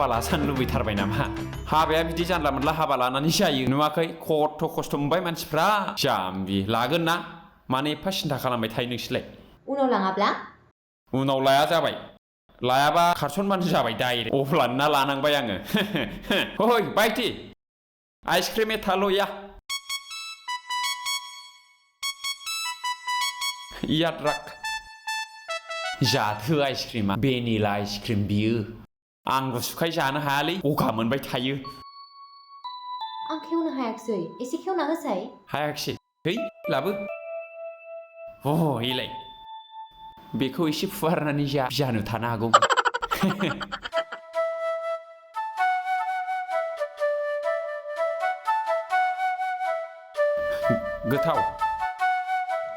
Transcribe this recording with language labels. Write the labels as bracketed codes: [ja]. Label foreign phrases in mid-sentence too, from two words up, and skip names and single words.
[brx] लाजानो लुबैथारबाय नामा हाबाया बिदि जानला मोनला हाबा लानानै जायो नुवाखै खथ' खस्थ' मोनबाय मानसिफ्रा जाम्बि लागोन ना मानो एफा सिन्था खालामबाय थायो नोंसोरलाय उनाव लाङाब्ला उनाव लाया जाबाय लायाबा खारसनबानो जाबाय डाइरेक्ट अब्लानो ना लानांबाय आङो हय बायटि आइसक्रिम एथाल'या [hi] याद राख [brx] जाथो आइसक्रिमा [en] vanilla ice cream [brx] बियो आं गुसुखाय जानो हायालै गगा मोनबाय थायो आं खेवनो हायाखिसै एसे खेवना होसाय हायाखिसै है लाबो इलाय बेखौ एसे फुवारनानै जा बिजानु थानो हागौ गोथाव